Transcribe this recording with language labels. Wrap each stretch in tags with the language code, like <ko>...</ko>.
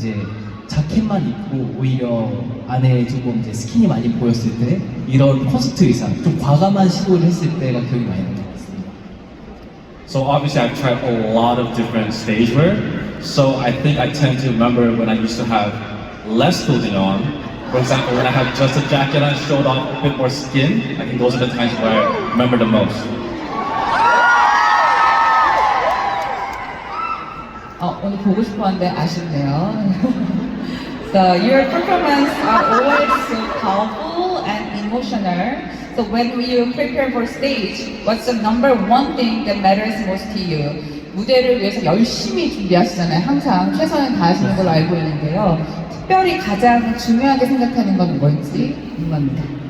<ko>이제 자켓만 입고 오히려 안에 조금 이제 스킨이 많이 보였을 때 이런 콘서트 의상, 좀 과감한 시도를 했을 때가 기억이 많이 나는 것 같습니다.</ko> <en>So obviously I've tried a lot of different stage wear, so I think I tend to remember when I used to have less clothing on. For example, when I have just a jacket and showed off a bit more skin, I think those are the times where I remember the most.</en> <ko>오늘 보고 싶었는데 아쉽네요.</ko> <en>So your performance are always so powerful and emotional. So when you prepare for stage, what's the number one thing that matters most to you?</en> <ko>무대를 위해서 열심히 준비하시잖아요. 항상 최선을 다하시는 걸로 알고 있는데요. 특별히 가장 중요하게 생각하는 건 뭔지 궁금합니다.</ko>